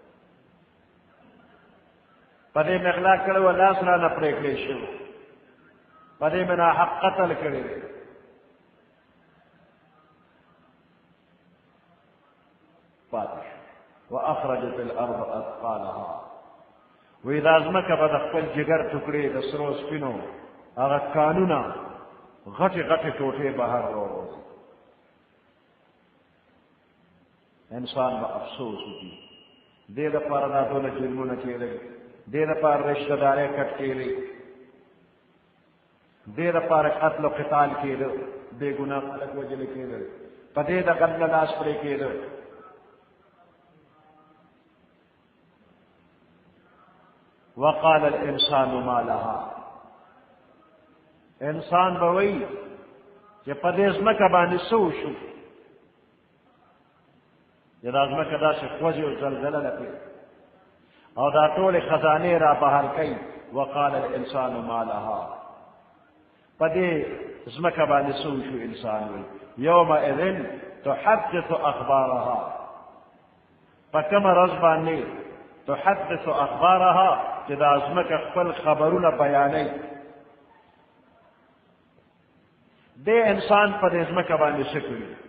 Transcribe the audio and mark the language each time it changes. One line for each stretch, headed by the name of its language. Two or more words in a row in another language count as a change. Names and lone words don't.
Pashto: په دې مې اغلا کړی و لاس رانه پرې کړی شوی په دې مې ناحق قتل کړی دی پاتې
Arabic: واخرجت الارض اثقالها
Pashto: واذا ازمکه به د خپل جګر ټوکړې د سرو سپینو هغه کانونه غټې غټې ټوټې بهر راووځي انسان به افسوس وکړي. دې دپاره دا ټوله جرمونه کېدل، دې دپاره رشته دارۍ کټ کېدی، دې دپاره قتل و قتال کېده، بې ګناه خلک وژلې کېدل، په دې د غله لاس پرې کېده.
Arabic: وقال الانسان ما لها،
Pashto: انسان به وایي چې په دې ځمکه باندې څه وشو، چې دا ځمکه داسې خوځي او زلزله لګي او دا ټولې خزانې را بهر کوي.
Arabic: وقال الانسان ما لها،
Pashto: په دې ځمکه باندې څه وشو؟ انسان وایي
Arabic: یومئذ تحدث اخبارها،
Pashto: په کومه ورځ باندې
Arabic: تحدث اخبارها
Pashto: چې دا ځمکه خپل خبرونه بیانوي. دې انسان په دې ځمکه باندې څه کړي؟